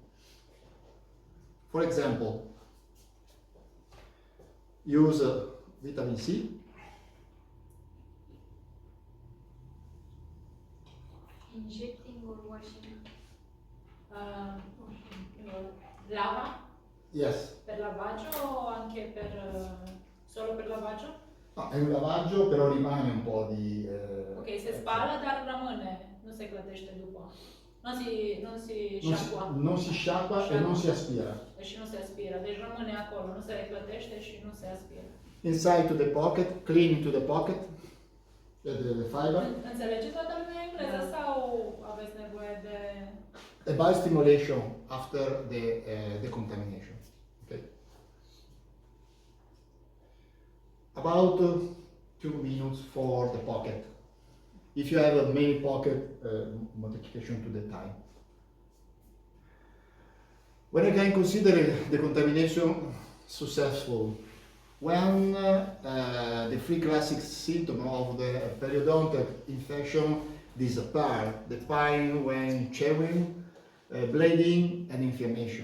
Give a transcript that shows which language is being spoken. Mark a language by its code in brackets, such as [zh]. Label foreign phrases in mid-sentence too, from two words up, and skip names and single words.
[en] For example, use vitamin C. Injecting or washing? [it] Lava [en] Yes. [it] per lavaggio o anche solo per lavaggio? No, è un lavaggio, però rimane un po' di... [ro] Ok, se spală, dar rămâne, nu se clătește după. Nu si șapua. [it] non si sciacqua e non si aspira. [ro] Și nu se aspiră, deci rămâne acolo, nu se reclătește și nu se aspiră. [en] Inside to the pocket, clean into the pocket, the fiber. [ro] Înțelege toată lumea engleză sau aveți nevoie de... [en] A biostimulation after the decontamination. Okay. About 2 minutes for the pocket. If you have a many pocket, modification to the time. When I can consider the contamination successful, when the three classic symptoms of the periodontal infection disappear, the pain when chewing, bleeding and inflammation.